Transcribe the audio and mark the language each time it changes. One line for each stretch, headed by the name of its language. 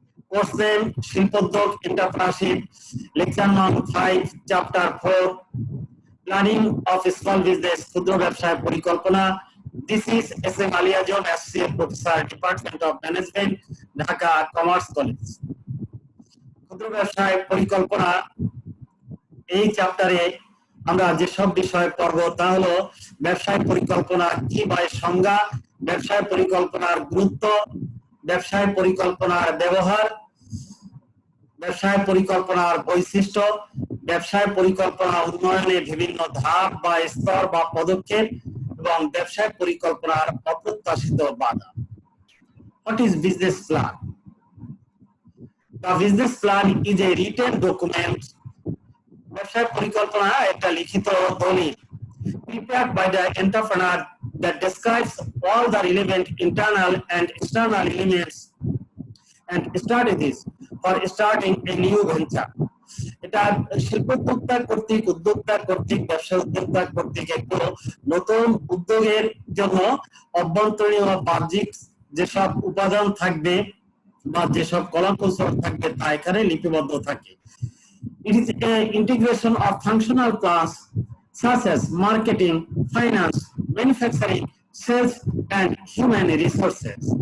English: Course name Shilpodyog Entrepreneurship, lecture number 5, chapter 4. Planning of small business,
Bangla: ক্ষুদ্র ব্যবসায় পরিকল্পনা.
English: This is S.M. Ali Azam, Associate Professor, Department of Management, Dhaka commerce college.
Bangla: ক্ষুদ্র ব্যবসায় পরিকল্পনা এই চ্যাপ্টারে আমরা যেসব বিষয় পড়ব তা হলো ব্যবসায় পরিকল্পনা কি বা এর সংজ্ঞা, ব্যবসায় পরিকল্পনার গুরুত্ব, ব্যবসায় পরিকল্পনার ব্যবহার, ব্যবসায় পরিকল্পনার বৈশিষ্ট্য, ব্যবসায় পরিকল্পনা উন্নয়নের বিভিন্ন ধাপ বা স্তর বা পদক্ষেপ এবং ব্যবসায় পরিকল্পনার অপ্রত্যাশিত বাধা।
English: What is business plan? The business plan is a written document.
Bangla: ব্যবসায় পরিকল্পনা একটা লিখিত দলিল
English: prepared by the entrepreneur that describes all the relevant internal and external elements and strategies for starting a new venture.
Bangla: এটা শিল্পোদ্যোক্তা কর্তৃক, উদ্যোক্তা কর্তৃক, ব্যবসা উদ্যোক্তা কর্তৃক একটু নতুন উদ্যোগের জন্য অভ্যন্তরীণ ও বাহ্যিক যেসব উপাদান থাকবে বা যেসব কলাকৌশল থাকবে তা এখানে লিপিবদ্ধ থাকে।
English: It is a integration of functional plans such as marketing, finance, manufacturing, sales and human resources.